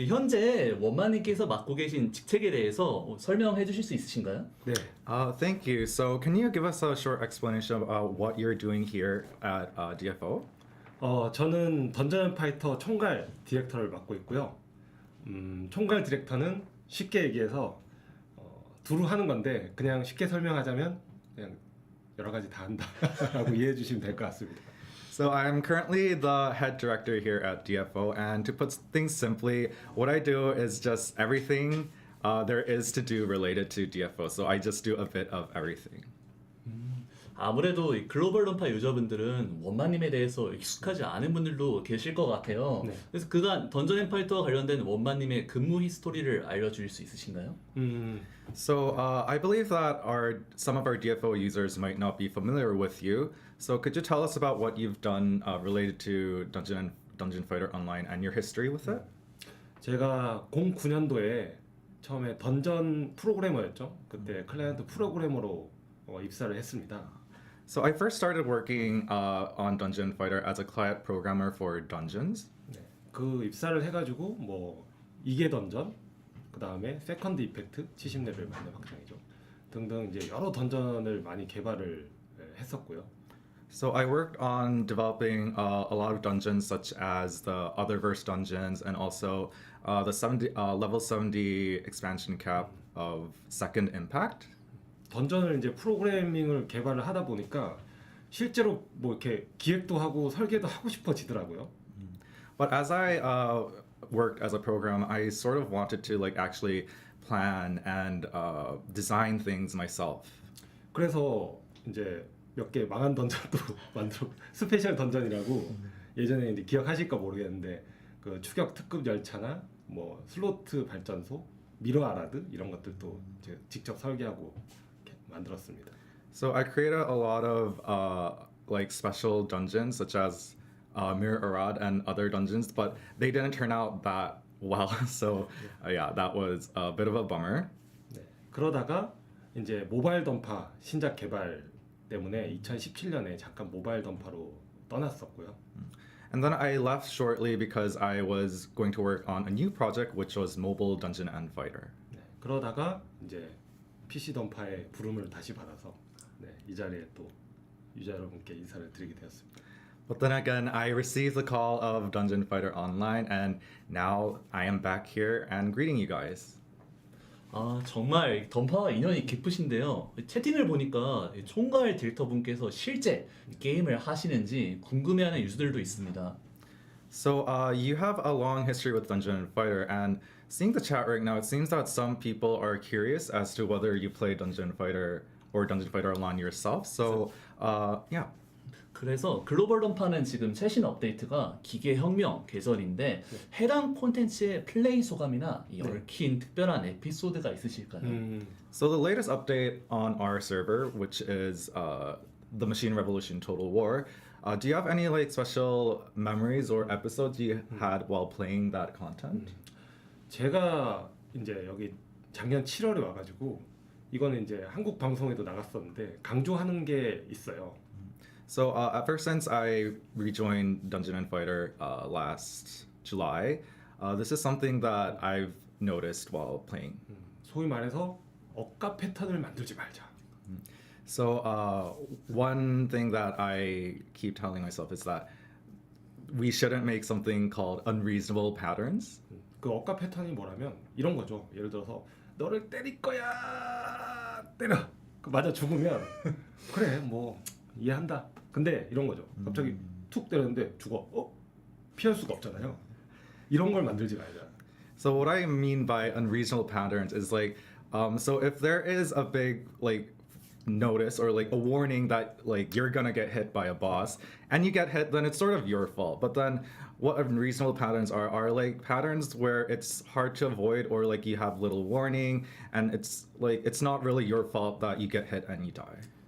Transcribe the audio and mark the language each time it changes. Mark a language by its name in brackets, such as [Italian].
[Korean] 현재 원마님께서 맡고 계신 직책에 대해서 설명해 주실 수 있으신가요? 네, [English] Thank you. So can you give us a short explanation of what you're doing here at DFO? [Korean] 저는 던전 앤 파이터 총괄 디렉터를 맡고 있고요. 총괄 디렉터는 쉽게 얘기해서 두루 하는 건데 그냥 쉽게 설명하자면 그냥 여러 가지 다 한다라고 이해해 주시면 될 것 같습니다. [English] So I'm currently the head director here at DFO, and to put things simply, what I do is just everything there is to do related to DFO. So I just do a bit of everything. [Korean] 아무래도 이 글로벌 던파 유저분들은 원마님에 대해서 익숙하지 않은 분들도 계실 것 같아요. 네. 그래서 그간 던전 앤 파이터와 관련된 원마님의 근무 히스토리를 알려주실 수 있으신가요? [English] So I believe that some of our DFO users might not be familiar with you. So could you tell us about what you've done related to Dungeon Fighter Online and your history with it? [Korean] 제가 09년도에 처음에 던전 프로그래머였죠. 그때 클라이언트 프로그래머로 입사를 했습니다. [English] So I first started working on Dungeon Fighter as a client programmer for Dungeons. [Korean] 네, 그 입사를 해가지고 뭐 2개 던전, 그 다음에 세컨드 이펙트 70레벨 만렙 확장이죠. 등등 이제 여러 던전을 많이 개발을 했었고요. [English] So I worked on developing a lot of dungeons, such as the Otherverse dungeons, and also the level 70 expansion cap of Second Impact. [Korean] 던전을 이제 프로그래밍을 개발을 하다 보니까 실제로 뭐 이렇게 기획도 하고 설계도 하고 싶어지더라고요. [English] But as I worked as a programmer, I sort of wanted to actually plan and design things myself. [Korean] 그래서 이제 몇 개 망한 던전도 만들어 스페셜 던전이라고 예전에 이제 기억하실까 모르겠는데 그 추격 특급 열차나 뭐 슬로트 발전소, 미러 아라드 이런 것들도 이제 직접 설계하고 만들었습니다. [English] So I created a lot of special dungeons, such as Mirror Arad and other dungeons, but they didn't turn out that well. So that was a bit of a bummer. [Korean] 네, 그러다가 이제 모바일 던파 신작 개발 때문에 2017년에 잠깐 모바일 던파로 떠났었고요. [English] And then I left shortly because I was going to work on a new project, which was Mobile Dungeon and Fighter. [Korean] 네, 그러다가 이제 PC 던파의 부름을 다시 받아서 이 자리에 또 유저 여러분께 인사를 드리게 되었습니다. [English] But then again, I received the call of Dungeon Fighter Online, and now I am back here and greeting you guys. [Korean] 아 정말 던파와 인연이 깊으신데요. 채팅을 보니까 총괄 딜터분께서 실제 게임을 하시는지 궁금해하는 유저들도 있습니다. [English] So you have a long history with Dungeon and Fighter, and seeing the chat right now, it seems that some people are curious as to whether you play Dungeon Fighter or Dungeon Fighter Online yourself. So yeah. [Korean] 그래서 글로벌 던파는 지금 최신 업데이트가 기계혁명 개설인데 해당 콘텐츠의 플레이 소감이나 이 얽힌 특별한 에피소드가 있으실까요? [English] So the latest update on our server, which is the Machine Revolution Total War, do you have any like special memories or episodes you had while playing that content? [Korean] 제가 이제 여기 작년 7월에 와가지고 이거는 이제 한국 방송에도 나갔었는데 강조하는 게 있어요. [English] So ever since I rejoined Dungeon and Fighter last July, this is something that I've noticed while playing. [Korean] 소위 말해서 억가 패턴을 만들지 말자. [English] So one thing that I keep telling myself is that we shouldn't make something called unreasonable patterns. [Korean] 그 억가 패턴이 뭐라면 이런 거죠. 예를 들어서 너를 때릴 거야. 때려. 그 맞아 죽으면 그래 뭐 이해한다. 근데 이런 거죠. 갑자기 툭 때렸는데 죽어. 피할 수가 없잖아요. 이런 걸 만들지 말자. [English] So what I mean by unreasonable patterns is like, so if there is a big like notice or like a warning that like you're gonna get hit by a boss and you get hit, then it's sort of your fault. But then what unreasonable patterns are like patterns where it's hard to avoid or like you have little warning and it's like it's not really your fault that you get hit and you die.